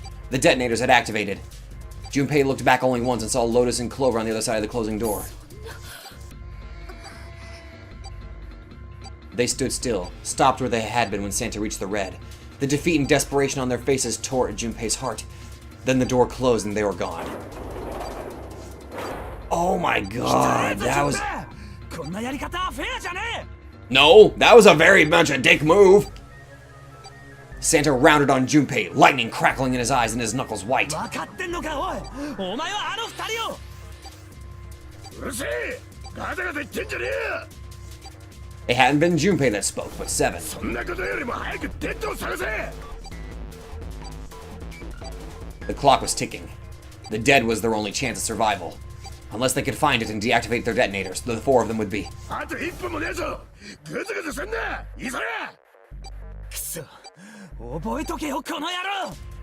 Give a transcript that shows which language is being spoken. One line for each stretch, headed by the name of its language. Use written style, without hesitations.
English: The detonators had activated. Junpei looked back only once and saw Lotus and Clover on the other side of the closing door. They stood still, stopped where they had been when Santa reached the red. The defeat and desperation on their faces tore at Junpei's heart. Then the door closed and they were gone. Oh my god, that was...
Japanese: こんなやり方はフェアじゃねえ。
English: No, that was a very much a dick move! Santa rounded on Junpei, lightning crackling in his eyes and his knuckles white.
Japanese: 分かってんのかおい。お前はあの二人を。うるせえ。ガタガタ言ってんじゃねえ。
English: It hadn't been Junpei that spoke, but Seven.
Japanese: そんなことよりも早くテントを探せ。
English: The clock was ticking. The dead was their only chance of survival. Unless they could find it and deactivate their detonators, the 4 of them would be.
Japanese: あと1分もねえぞ。グズグズすんな。急げ。くそ。覚えとけよこの野郎。